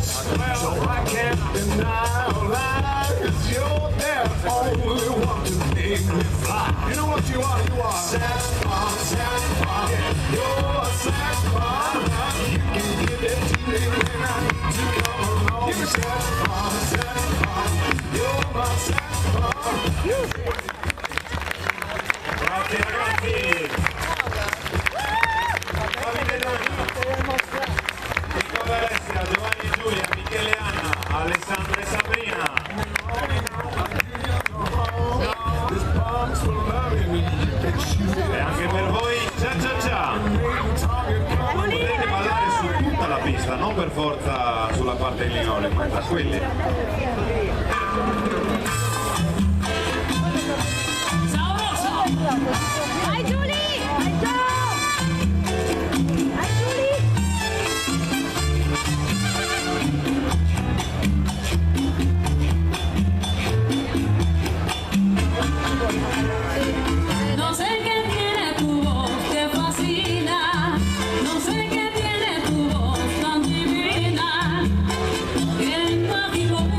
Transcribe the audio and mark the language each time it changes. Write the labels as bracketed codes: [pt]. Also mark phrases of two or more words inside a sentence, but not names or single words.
[en] So I can't deny or lie, 'cause you're the only one to make me fly. You know what you are? You are saxophone, saxophone. You're a saxophone. You can give it to me when I need to come along. You're a saxophone, saxophone. You're my saxophone. [it] Grazie ragazzi. Davide Donna, Nicola Alessia, Giovanni e Giulia, Michele e Anna, Alessandra e Sabrina. E anche per voi cha-cha-cha. Potete ballare su tutta la pista, non per forza sulla parte in linole, ma tranquilli. Vai Giulia! Vai Giulia! Vai Giulia! [es] No sé qué tiene tu voz que fascina, no sé qué tiene tu voz tan divina, que en mágico